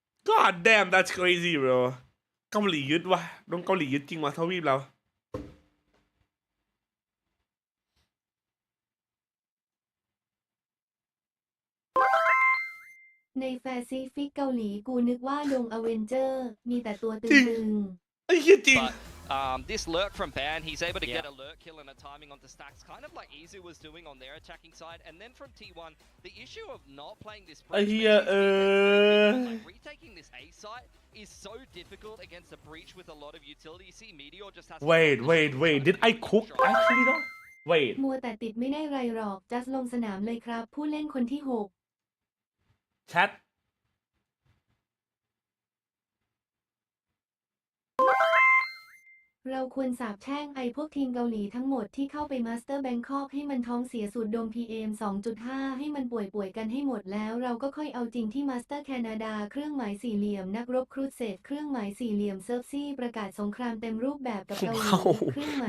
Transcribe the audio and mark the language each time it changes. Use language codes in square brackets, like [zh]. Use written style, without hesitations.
[th] God damn that's crazy bro เกาหลียึดวะโดนเกาหลียึดจริงวะทวีปเรา ในแปซิฟิกเกาหลีกูนึกว่าดงอเวนเจอร์มีแต่ตัวตึงๆ ไอ้เหี้ยจริง [en] This lurk from Ban, he's able to get a lurk kill and a timing onto stacks, kind of like ENG was doing on their attacking side. And then from T1, the issue of not playing this breach, like retaking this A site is so difficult against a breach with a lot of utility. You see, Meteor just has. Wait. Did I cook actually though? Wait. [th] มัวแต่ติดไม่ได้ไรหรอกจัสลงสนามเลยครับผู้เล่นคนที่6 แชท เราควรสาปแช่งไอ้พวกทีมเกาหลีทั้งหมดที่เข้าไปมาสเตอร์แบงคอกให้มันท้องเสียสูดดม PM 2.5 ให้มันป่วยกันให้หมดแล้วเราก็ค่อยเอาจริงที่มาสเตอร์แคนาดาเครื่องหมายสี่เหลี่ยมนักรบครูเสดเครื่องหมายสี่เหลี่ยมเซิร์ฟซี่ประกาศสงครามเต็มรูปแบบกับเกาหลีเครื่องหมาย